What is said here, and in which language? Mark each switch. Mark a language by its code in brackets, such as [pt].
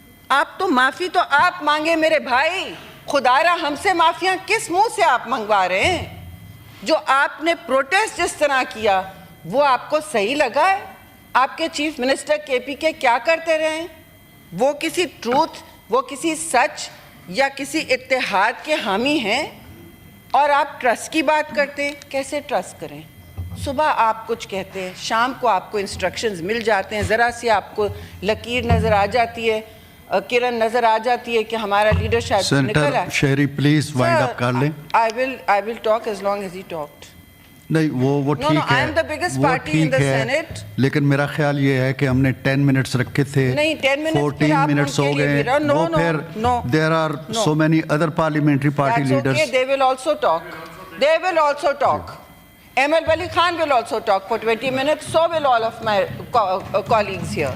[ur] آپ تو معافی تو آپ مانگے میرے بھائی, خدا را ہم سے معافیاں کس منہ سے آپ منگوا رہے ہیں؟ جو آپ نے پروٹیسٹ جس طرح کیا وہ آپ کو صحیح لگا ہے؟ آپ کے چیف منسٹر KPK کیا کرتے رہے ہیں؟ وہ کسی ٹروتھ, وہ کسی سچ یا کسی اتحاد کے حامی ہیں؟ اور آپ ٹرسٹ کی بات کرتے ہیں. کیسے ٹرسٹ کریں؟ صبح آپ کچھ کہتے ہیں, شام کو آپ کو انسٹرکشنز مل جاتے ہیں, ذرا سی آپ کو لکیر نظر آ جاتی ہے, کرن نظر آ جاتی ہے کہ ہمارا لیڈر شاید نکل آئے. سینیٹر شہری پلیز وائنڈ اپ کر لیں. [en] I will talk as long as he talked. [ur] نہیں وہ ٹھیک ہے, [en] I am the biggest party in the Senate. [ur] لیکن میرا خیال یہ ہے کہ ہم نے 10 منٹس رکھے تھے, نہیں 10 منٹس 14 منٹس ہو گئے. وہ پھر [en] there are so many other parliamentary party leaders. That's okay, they will also talk. They will also talk. ML Wali Khan will also talk for 20 minutes, so will all of my colleagues here.